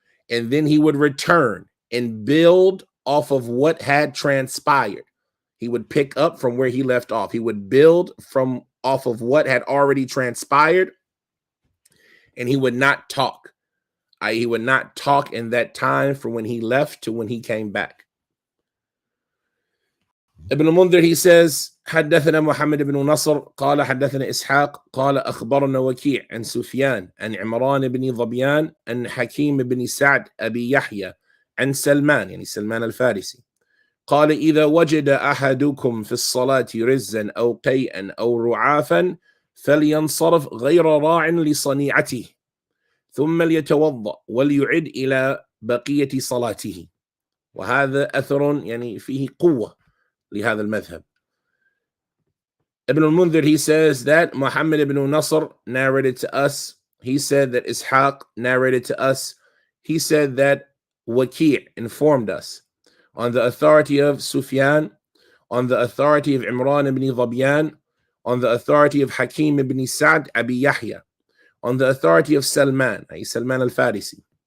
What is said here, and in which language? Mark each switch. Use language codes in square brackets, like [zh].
[en] And then he would return and build off of what had transpired. He would pick up from where he left off. He would build from off of what had already transpired, and he would not talk. He would not talk in that time from when he left to when he came back. [ar] Ibn al-Mundhir, [en] he says, [ar] حدثنا محمد بن نصر قال حدثنا إسحاق قال أخبرنا وكيع عن سفيان عن عمران بن ظبيان عن حكيم بن سعد أبي يحيى عن سلمان، يعني سلمان الفارسي، قال إذا وجد أحدكم في الصلاة رزا أو قيئا أو رعافا فلينصرف غير راع لصنيعته ثم ليتوضأ وليعد إلى بقية صلاته. وهذا أثر يعني فيه قوة لهذا المذهب. [en] Ibn al-Mundhir, he says that Muhammad ibn Nasr narrated to us. He said that Ishaq narrated to us. He said that Waki' informed us on the authority of Sufyan, on the authority of Imran ibn Dhabiyan, on the authority of Hakim ibn Sa'd Abi Yahya, on the authority of Salman, Salman al-Farisi,